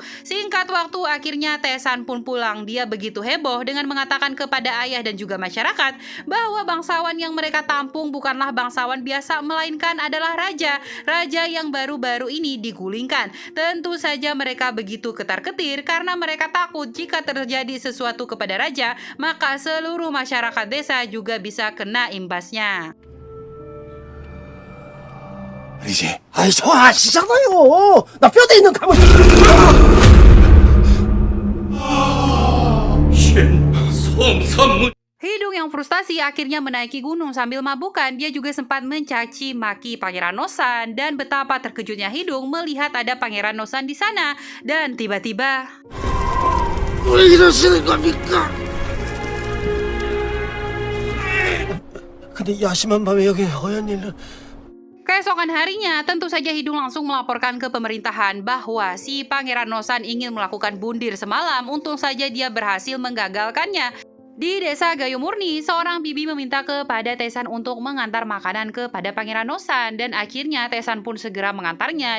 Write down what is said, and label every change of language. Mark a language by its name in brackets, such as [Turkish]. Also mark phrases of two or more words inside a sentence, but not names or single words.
[Indonesian] Singkat waktu akhirnya Taesan pun pulang. Dia begitu heboh dengan mengatakan kepada ayah dan juga masyarakat bahwa bangsawan yang mereka tampung bukanlah bangsawan biasa melainkan adalah raja. Raja yang baru-baru ini digulingkan. Tentu saja mereka begitu ketar-ketir karena mereka takut jika terjadi sesuatu kepada raja maka seluruh masyarakat desa juga bisa kena imbasnya. [Korean] 아니지. 아이 저 아시잖아요. 나 뼈대 있는 감을. [Indonesian] Hidung yang frustasi akhirnya menaiki gunung sambil mabukan. Dia juga sempat mencaci maki Pangeran Nosan dan betapa terkejutnya Hidung melihat ada Pangeran Nosan di sana. Dan tiba-tiba [Korean] 왜 이러시는 겁니까? 근데 야심한 밤에 여기 허연 일은 [Indonesian] keesokan harinya, tentu saja Hidung langsung melaporkan ke pemerintahan bahwa si Pangeran Nosan ingin melakukan bundir semalam. Untung saja dia berhasil menggagalkannya. Di desa Gayumurni, seorang bibi meminta kepada Taesan untuk mengantar makanan kepada Pangeran Nosan dan akhirnya Taesan pun segera mengantarnya.